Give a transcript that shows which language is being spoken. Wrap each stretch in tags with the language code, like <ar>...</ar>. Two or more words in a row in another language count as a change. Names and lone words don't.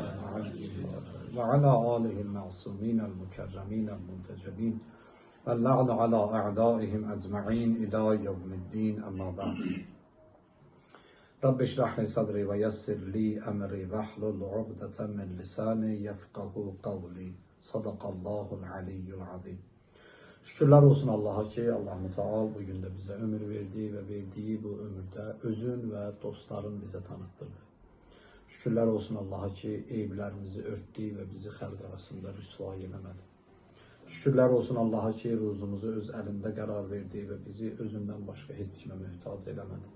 <ar>وعلى آله المعصومين المكرمين المنتجبين واللعن على أعدائهم أجمعين إلى يوم الدين أما بعد رب اشرح لي صدري ويسر لي أمري واحلل عقدة من لساني يفقه قولي صدق الله العلي العظيم.</ar> <az>Şükürler olsun Allah'a ki Allah-u Teala bugün de bize ömür verdi ve verdiği bu ömürde özün ve dostların bize tanıttırdı. Şükürler olsun Allah'a ki eyiblerimizi örttü ve bizi halk arasında rüsva eylemedi. Şükürler olsun Allah'a ki ruzumuzu öz elinde karar verdi ve bizi özünden başka hiç kime mühtaç eləmədi.</az>